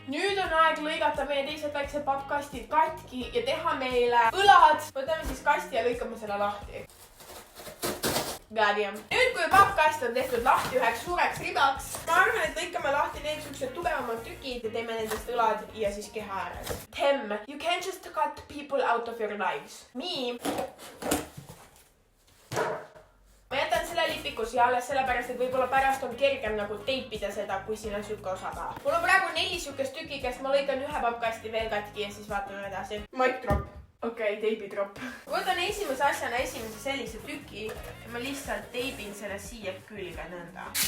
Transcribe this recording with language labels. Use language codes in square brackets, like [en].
[et] Nüüd on aeg lõigata meie teised väiksed pappkastid katki ja teha meile õlad. Võtame siis kasti ja lõikame selle lahti. Nüüd kui pappkast on tehtud lahti üheks suureks ribaks, ma arvan, et lõikame lahti need siuksed tugevamad tükid ja teeme nendest õlad ja siis keha ääres. [en] Them, you can't just cut people out of your lives. Me. [et] Ma jätan selle lipiku siia alles sellepärast, et võib-olla pärast on kergem nagu teipida seda, kui siin on siuke osa ka. Mul on praegu 4 siukest tükikest, ma lõikan ühe pappkasti veel katki ja siis vaatame edasi. [en] Mic drop. [et] Okei, teibidropp. Võtan esimese asjana esimese sellise tüki ja ma lihtsalt teibin selle siia külge nõnda.